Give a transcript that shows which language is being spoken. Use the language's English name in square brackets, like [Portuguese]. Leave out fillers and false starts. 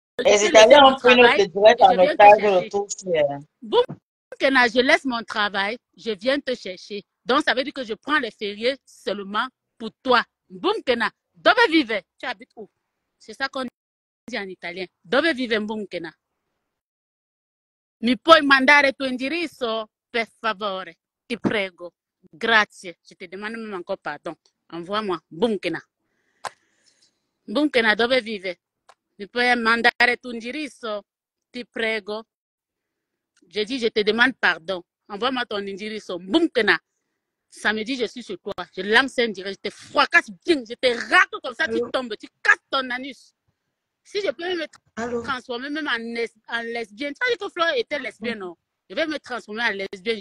[French] les Italiens ont pris notre direct en otage le tout. Boumkena, je laisse mon travail, je viens te chercher. Donc ça veut dire que je prends les fériés seulement pour toi. Boumkena, [Italian] dove vive? [French] Tu habites où? C'est ça qu'on dit en italien. [Italian] Dove vive Boumkena? Mi puoi mandare tuo indirizzo? Per favore, ti prego. Grazie. [French] Je te demande même encore pardon. Envoie-moi. Boumkena. Boumkena, [Italian] dove vive? Mi puoi mandare tuo indirizzo? Ti prego. [French] Je dis, je te demande pardon. Envoie-moi ton indirizzo. Boumkena. Samedi, je suis sur toi. Je lance un direct. Je te fracasse bien. Je te racle comme ça, tu tombes. Tu casses ton anus. Si je peux me transformer même en lesbienne. Tu as dit que Flore était lesbienne, non? Je vais me transformer en lesbienne.